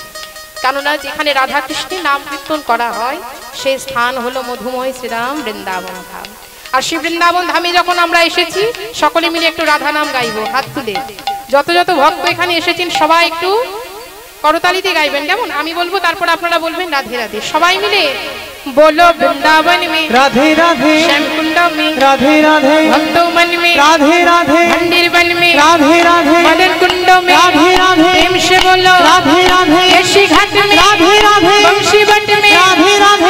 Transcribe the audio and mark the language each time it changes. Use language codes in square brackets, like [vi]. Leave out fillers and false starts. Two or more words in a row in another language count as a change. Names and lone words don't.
[bn] কেননা যেখানে রাধা কৃষ্ণের নাম কীর্তন করা হয় সেই স্থান হলো মধুময় শ্রীরাম বৃন্দাবন ধাম। আর সেই বৃন্দাবন ধামে যখন আমরা এসেছি সকলে মিলে একটু রাধা নাম গাইবো হাত তুলে। যত যত ভক্ত এখানে এসেছেন সবাই একটু করতালিতে গাইবেন, কেমন? আমি বলবো তারপর আপনারা বলবেন রাধে রাধে। সবাই মিলে [hi] बोलो वृंदावन में राधे राधे, श्याम कुंड में राधे राधे, भक्तों मन में राधे राधे, मंदिर वन में राधे राधे, मदन कुंड में राधे राधे, प्रेम से बोलो राधे राधे, केशी घाट में राधे राधे, बंशी बट में राधे राधे,